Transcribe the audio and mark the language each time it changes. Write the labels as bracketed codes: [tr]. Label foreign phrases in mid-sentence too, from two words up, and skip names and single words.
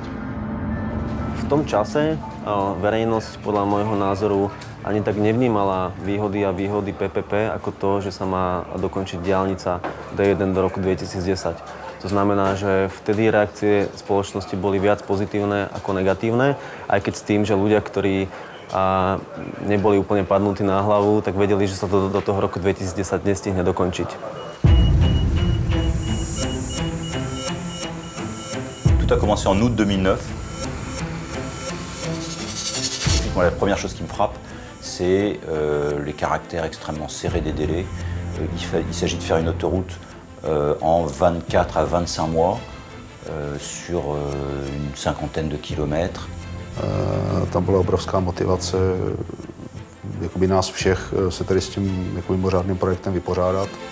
[sk] V tom čase verejnosť podľa môjho názoru ani tak nevnímala výhody PPP ako to, že sa má dokončiť diaľnica D1 do roku 2010. To znamená, že vtedy reakcie spoločnosti boli viac pozitívne ako negatívne, aj keď s tým, že ľudia, ktorí neboli úplne padnutí na hlavu, tak vedeli, že sa to do toho roku 2010 nestihne dokončiť. [fr] Tout a commencé en août 2009. Moi, la première chose qui me frappe, c'est les caractères extrêmement serrés des délais. Il s'agit de faire une autoroute en 24 à 25 mois sur une cinquantaine de kilomètres. [cs] Tam byla obrovská motivace jakoby nás všech se tady s tím mimořádným projektem vypořádat.